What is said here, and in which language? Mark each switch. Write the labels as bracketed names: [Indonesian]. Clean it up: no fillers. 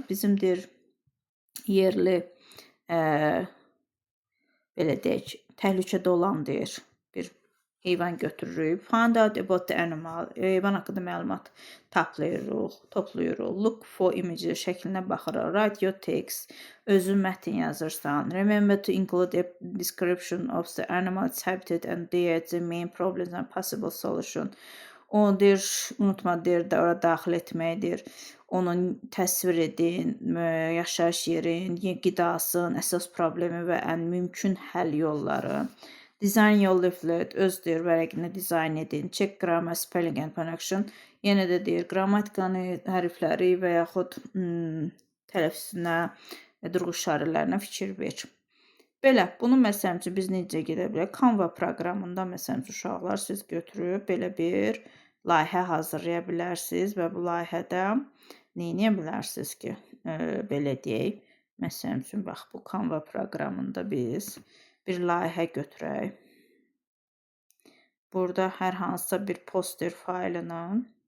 [Azerbaijani] Bizim deyir yerli belə deyək, təhlükədə olan deyir bir heyvan götürürük. [English] Find out about the animal. [Azerbaijani] Heyvan haqqında məlumat toplayırıq. [English] Look for images, [Azerbaijani] şəklinə baxırıq. [English] Write your text. [Azerbaijani] Özün mətn yazırsan. [English] Remember to include a description of the animal's habitat and the main problems and possible solution. [Azerbaijani] Onu deyir, unutma deyir, ora daxil etməkdir. Onun təsvir edin, yaşayış yerin, qidasın, əsas problemi və ən mümkün həll yolları. [English] Design your leaflet, [Azerbaijani] öz deyir, vərəqini dizayn edin. [English] Check grammar, spelling and punctuation. [Azerbaijani] Yenə də deyir, qrammatikanı, hərfləri və yaxud tələffüzünə, durğu işarələrinə fikir ver. Belə, bunu məsələn üçün biz necə gedə bilərik? Canva proqramında məsələn üçün uşaqlar siz götürüb belə bir layihə hazırlaya bilərsiniz və bu layihədə nə edə bilərsiniz ki, belə deyək. Məsələn üçün, bax, bu Canva proqramında biz bir layihə götürək. Burada hər hansısa bir poster faylının